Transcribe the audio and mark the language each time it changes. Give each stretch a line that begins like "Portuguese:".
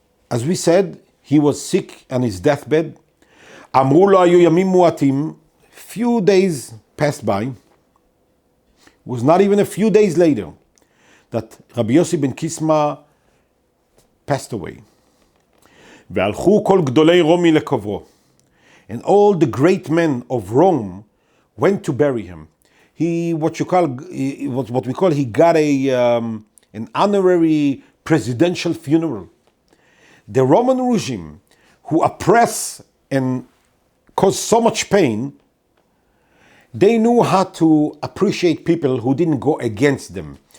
English: As we said, he was sick on his deathbed.
Hebrew: Amru lo hayu yamim muatim.
English: Few days passed by. It was not even a few days later that Rabbi Yossi ben Kisma passed away.
Hebrew: והלכו כל גדולי רומי לקברו.
English: And all the great men of Rome went to bury him. He got an honorary presidential funeral. The Roman regime, who oppress and cause so much pain, they knew how to appreciate people who didn't go against them.